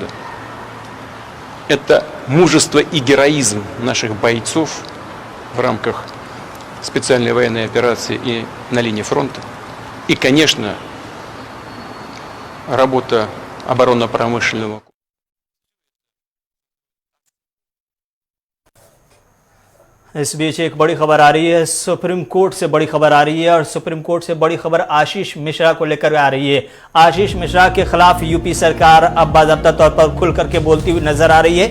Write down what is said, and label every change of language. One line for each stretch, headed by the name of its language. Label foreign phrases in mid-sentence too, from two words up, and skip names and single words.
Russian: Это мужество и героизм наших бойцов в рамках специальной военной операции и на линии фронта. И, конечно, работа оборонно-промышленного.
Hindi: इस बीच एक बड़ी खबर आ रही है, सुप्रीम कोर्ट से बड़ी खबर आ रही है और सुप्रीम कोर्ट से बड़ी खबर आशीष मिश्रा को लेकर आ रही है। आशीष मिश्रा के खिलाफ यूपी सरकार अब बाज़ाब्ता तौर पर खुल करके बोलती हुई नजर आ रही है।